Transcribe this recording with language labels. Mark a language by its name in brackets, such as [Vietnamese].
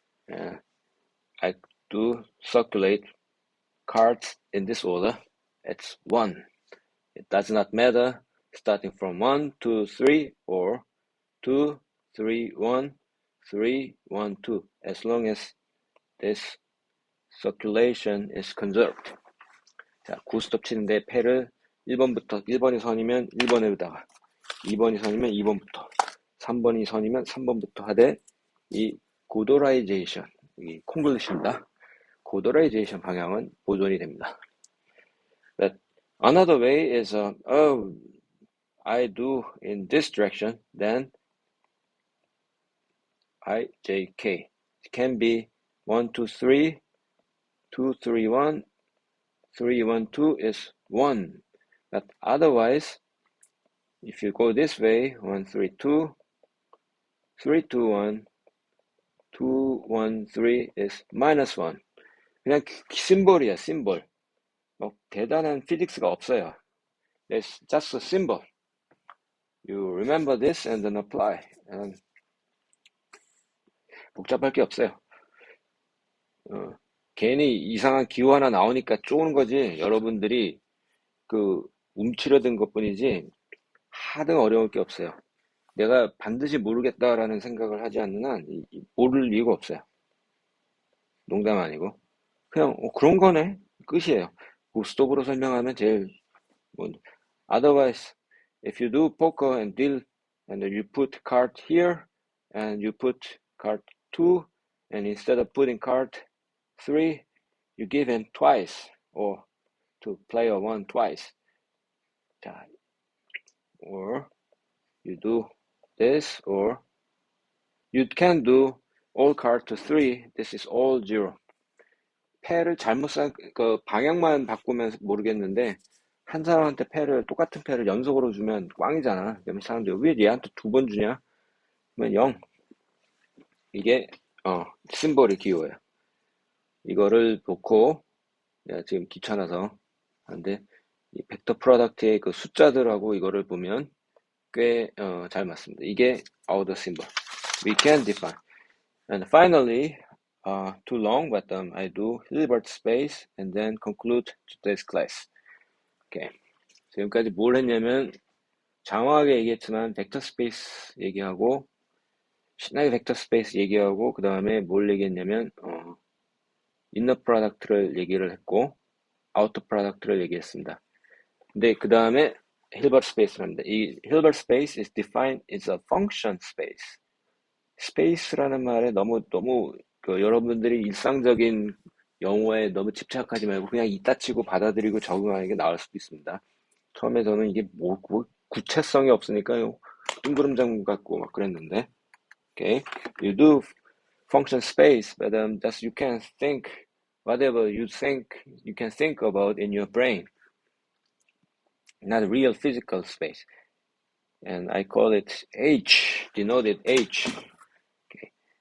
[English] I do circulate cards in this order. It's 1. It does not matter starting from 1, 2, 3 or 2, 3, 1, 3, 1, 2 as long as this circulation is conserved. [Korean] 자, 고스톱 치는데 패를 1번이 선이면 1번에다가 2번이 선이면 2번부터 3번이 선이면 3번부터 하되 이 고도라이제이션, 이 콩글리시입니다. 고도라이제이션 방향은 보존이 됩니다. [English] But another way is, oh, I do in this direction, then I, J, K. It can be 1, 2, 3, 2, 3, 1, 3, 1, 2 is 1. But otherwise, if you go this way, 1, 3, 2, 3, 2, 1, 2, 1, 3 is minus 1. [Korean] 그냥 심볼이야, 심볼. 뭐 대단한 피직스가 없어요. [English] It's just a symbol. You remember this and then apply. [Korean] And 복잡할 게 없어요. 괜히 이상한 기호 하나 나오니까 쪼는 거지. 여러분들이 그 움츠려든 것뿐이지 하등 어려울 게 없어요. 내가 반드시 모르겠다라는 생각을 하지 않는 한 모를 이유가 없어요. 농담 아니고 그냥 그런 거네 끝이에요. 고스톱으로 설명하면 제일 [English] otherwise if you do poker and deal and you put card here and you put card 2 and instead of putting card 3 you give him twice or to player 1 twice. 자, or you do this or you can do all card to 3. This is all 0. [Korean] 패를 잘못 그 방향만 바꾸면 모르겠는데 한 사람한테 똑같은 패를 연속으로 주면 꽝이잖아. 그러면 사람들이 왜 얘한테 2번 주냐? 그러면 0. 이게 심볼이 기호예요. 이거를 놓고 내가 지금 귀찮아서 하는데 이 벡터 프로덕트의 그 숫자들하고 이거를 보면 꽤 잘 맞습니다. 이게 [English] order symbol. We can define. And finally, too long, but I do Hilbert space and then conclude today's class. Okay. [Korean] 지금까지 뭘 했냐면 장황하게 얘기했지만 벡터 스페이스 얘기하고 신나게 벡터 스페이스 얘기하고 그 다음에 뭘 얘기했냐면 인너 프로덕트를 얘기를 했고 아우터 프로덕트를 얘기했습니다. 근데 그 다음에 Hilbert space를 합니다. [English] 이 Hilbert space is defined as a function space. [Korean] 스페이스라는 말에 너무 여러분들이 일상적인 영어에 너무 집착하지 말고 그냥 이따 치고 받아들이고 적응하는 게 나을 수도 있습니다. 처음에 저는 이게 뭐 구체성이 없으니까요. 둥그름장 같고 막 그랬는데. [English] Okay. You do function space, but just you can think whatever you think you can think about in your brain. Not real physical space. And I call it H, denoted H. Okay.